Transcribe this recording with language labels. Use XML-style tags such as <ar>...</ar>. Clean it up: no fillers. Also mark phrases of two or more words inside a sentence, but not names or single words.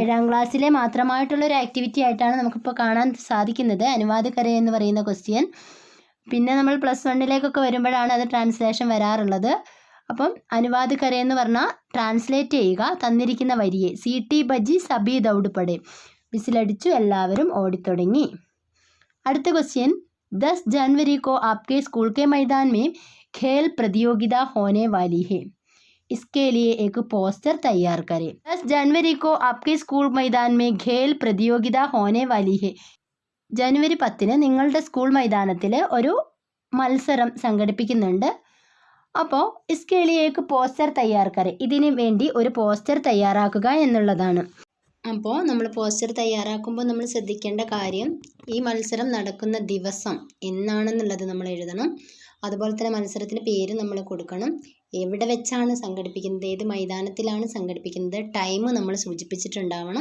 <ml>7ാം ക്ലാസ്സിലെ മാത്രമായിട്ടുള്ള ഒരു ആക്ടിവിറ്റി ആയിട്ടാണ് നമുക്കിപ്പോൾ കാണാൻ സാധിക്കുന്നത്</ml> <hi>अनुवाद करें</hi> <ml>എന്ന് പറയുന്ന ക്വസ്റ്റ്യൻ. പിന്നെ നമ്മൾ +1 വരുമ്പോഴാണ് അത് ട്രാൻസ്ലേഷൻ വരാറുള്ളത്. അപ്പം</ml> <hi>अनुवाद करें</hi> <ml>എന്ന് പറഞ്ഞാൽ ട്രാൻസ്ലേറ്റ് ചെയ്യുക തന്നിരിക്കുന്ന വരിയെ.</ml> <hi>सीटी बजी सभी दौड़ पड़े.</hi> <ml>വിസിലടിച്ചു എല്ലാവരും ഓടിത്തുടങ്ങി. അടുത്ത ക്വസ്റ്റ്യൻ,</ml> <hi>10 जनवरी को आपके स्कूल के मैदान में खेल प्रतियोगिता होने वाली है. इसके लिए एक पोस्टर तैयार करें. 10 जनवरी को आपके स्कूल मैदान में खेल प्रतियोगिता होने वाली है.</hi> <ml>ജനുവരി 10 നിങ്ങളുടെ സ്കൂൾ മൈതാനത്തിൽ ഒരു മത്സരം സംഘടിപ്പിക്കുന്നുണ്ട്. അപ്പോൾ</ml> <hi>इसके लिए एक पोस्टर तैयार करें.</hi> <ml>ഇതിനു വേണ്ടി ഒരു പോസ്റ്റർ തയ്യാറാക്കുക എന്നുള്ളതാണ്. അപ്പോൾ നമ്മൾ പോസ്റ്റർ തയ്യാറാക്കുമ്പോൾ നമ്മൾ ശ്രദ്ധിക്കേണ്ട കാര്യം, ഈ മത്സരം നടക്കുന്ന ദിവസം എന്നാണെന്നുള്ളത് നമ്മൾ എഴുതണം. അതുപോലെ തന്നെ മത്സരത്തിന് പേര് നമ്മൾ കൊടുക്കണം. എവിടെ വെച്ചാണ് സംഘടിപ്പിക്കുന്നത്, ഏത് മൈതാനത്തിലാണ് സംഘടിപ്പിക്കുന്നത്, ടൈം നമ്മൾ സൂചിപ്പിച്ചിട്ടുണ്ടാവണം.</ml>